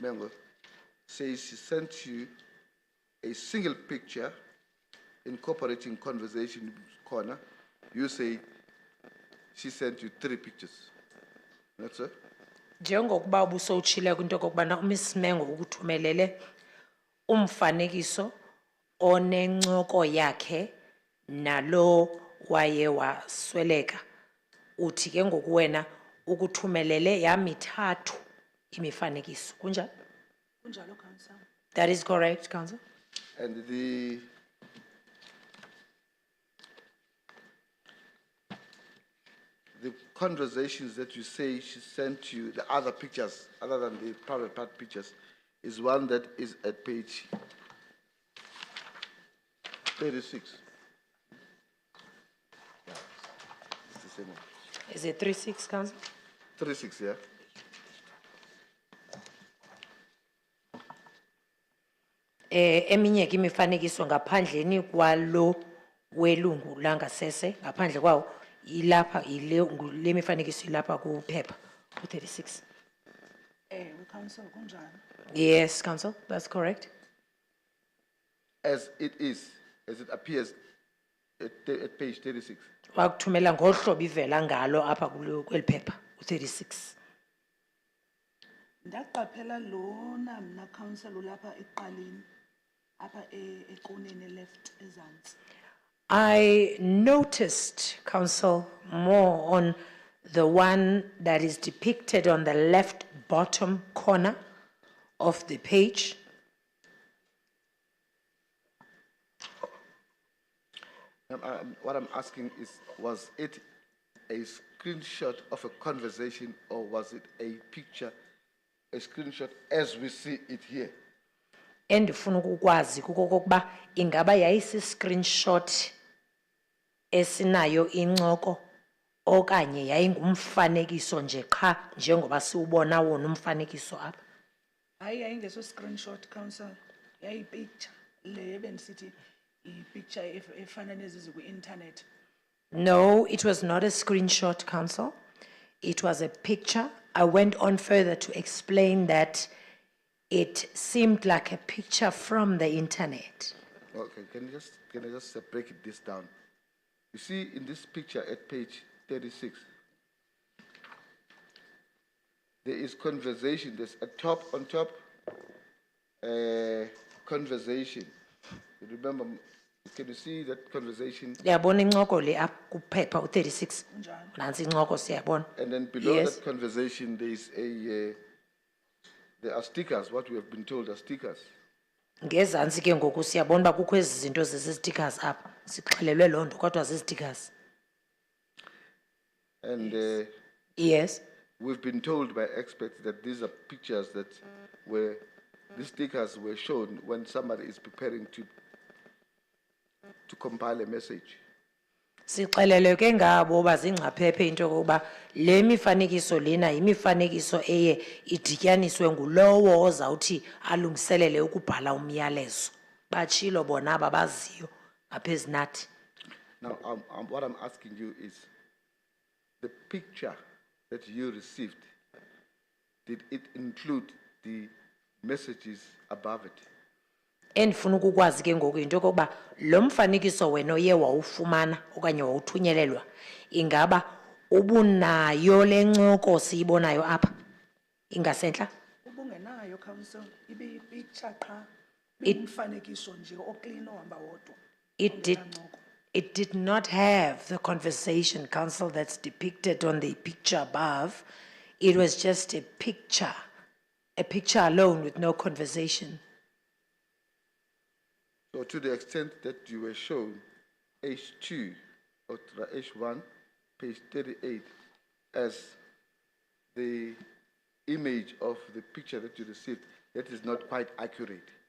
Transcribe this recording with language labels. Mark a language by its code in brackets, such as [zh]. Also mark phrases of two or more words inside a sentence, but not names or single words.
[en] Mbenenge, says she sent you a single picture incorporating conversation corner, you say she sent you 3 pictures. That's it? [xh] Njengokuba ubusowutshile kwinto yokokubana uMiss Mbenenge ukuthumelele umfanekiso onencoko yakhe nalo waye wasweleka uthi ke ngoku wena ukuthumelele yamithathu imifanekiso kunjalo. Kunjalo, Council. [en] That is correct, Council. And the conversations that you say she sent you, the other pictures, other than the private part pictures, is one that is at page 36. Yeah, it's the same one. Is it 36, Council? 36, yeah? [xh] Eminye ke imifanekiso ngaphandleni kwalo welungu langasese ngaphandle kwawo ilapha le mifanekiso ilapha kuphepha ku-36. Council, kunjalo. [en] Yes, Council, that's correct. As it is, as it appears at page 36. [xh] Wakuthumela ngohlobo ivela ngalo apha kweli phepha u-36. Ndaqaphela lona mna Council ulapha eqaleni apha eqoneni left ezantsi. [en] I noticed, Council, more on the one that is depicted on the left bottom corner of the page. What I'm asking is, was it a screenshot of a conversation or was it a picture, a screenshot as we see it here? [xh] Endifuna ukukwazi kukokuba ingaba yayisi-screenshot esinayo incoko okanye yayingumfanekiso nje qha njengoba siwubona wona umfanekiso apha. Hayi yayingeso screenshot, Council. Yayipicture le ebendisithi i-picture efana nezi ku-internet. [en] No, it was not a screenshot, Council. It was a picture. I went on further to explain that it seemed like a picture from the internet. Okay, can I just break this down? You see in this picture at page 36, there is conversation, there's on top, conversation. You remember, can you see that conversation? [xh] Yabona incoko le apha kuphepha u36. Unjani? Nansi incoko siyabona. [en] And then below Yes. that conversation, there is there are stickers, what we have been told are stickers. [xh] Ngezantsi ke ngoku siyabona uba kukho ezi zinto zezi-stickers apha. Sixelelwe loo nto kodwa zii-stickers. [en] And Yes. we've been told by experts that these are pictures that these stickers were shown when somebody is preparing to compile a message. [xh] Sixelelwe ke ngabo bazingcaphephe into yokuba le mifanekiso lena yimifanekiso eye idityaniswe ngulowo ozawuthi alungiselele ukubhala umyalezo. Batshilo bona aba baziyo ngaphezu nathi. [en] Now, what I'm asking you is, the picture that you received, did it include the messages above it? [xh] Endifuna ukukwazi ke ngoku into yokokuba lo mfanekiso wena oye wawufumana okanye wawuthunyelelwa ingaba ubunayo le ncoko siyibonayo apha ingasentla. Ubungenayo council, ibiyipicture qha, umfanekiso nje oclean ohamba wodwa. [en] It did not have the conversation, council, that's depicted on the picture above. It was just a picture alone with no conversation. So to the extent that you were shown H2 or H1, page 38, as the image of the picture that you received, that is not quite accurate.